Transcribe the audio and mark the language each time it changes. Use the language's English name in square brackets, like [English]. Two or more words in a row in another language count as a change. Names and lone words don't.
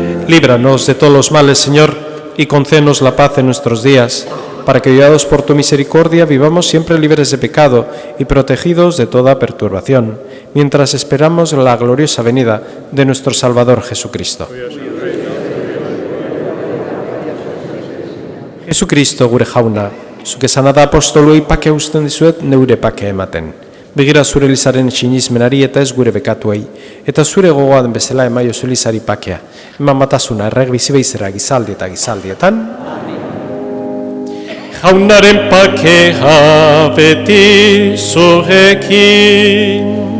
[Spanish] Líbranos de todos los males, Señor, y concédenos la paz en nuestros días, para que, guiados por tu misericordia, vivamos siempre libres de pecado y protegidos de toda perturbación, mientras esperamos la gloriosa venida de nuestro Salvador Jesucristo. [Basque] Jesucristo gure jauna, zuk esana da apostoluei pake usten dizuet neure pake ematen. Begira zure Elizaren sinismenari eta ez gure bekatuei, eta zure gogoa den bezala emaiozu Elizari pakea. Eman batasuna errek bizibeizera gizaldi eta gizaldietan. Jaunaren pakea beti zurekin.